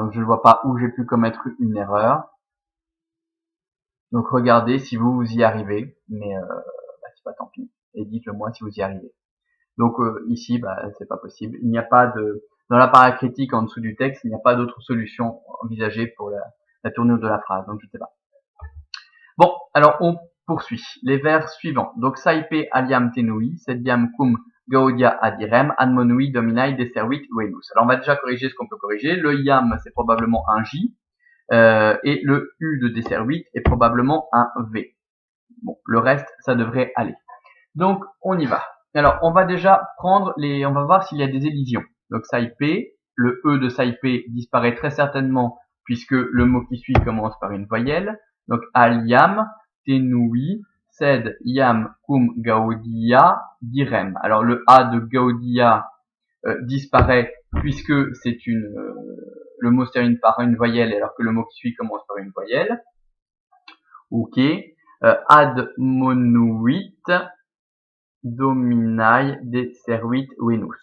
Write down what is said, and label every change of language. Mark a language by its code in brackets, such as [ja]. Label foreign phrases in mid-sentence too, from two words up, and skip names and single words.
[fr] Donc je ne vois pas où j'ai pu commettre une erreur. Donc regardez si vous y arrivez, mais c'est pas tant pis. Et dites-le moi si vous y arrivez. Donc ici, c'est pas possible. Il n'y a pas de dans la paracritique en dessous du texte, il n'y a pas d'autre solution envisagée pour la tournure de la phrase. Donc je sais pas. Bon, alors on poursuit. Les vers suivants. [la] Donc saipe aliam tenui, sediam cum gaudia adirem, admonui dominai deservit venus. [fr] Alors on va déjà corriger ce qu'on peut corriger. Le iam, c'est probablement un J, et le U de deservit est probablement un V. Bon, le reste, ça devrait aller. Donc on y va. Alors on va déjà on va voir s'il y a des élisions. Donc saipe, le E de saipe disparaît très certainement puisque le mot qui suit commence par une voyelle. [la] Donc aliam tenui sed iam cum gaudia direm. [fr] Alors le A de gaudia disparaît puisque c'est le mot se termine par une voyelle alors que le mot qui suit commence par une voyelle. Ok. [la] Admonuit dominai deservit venus.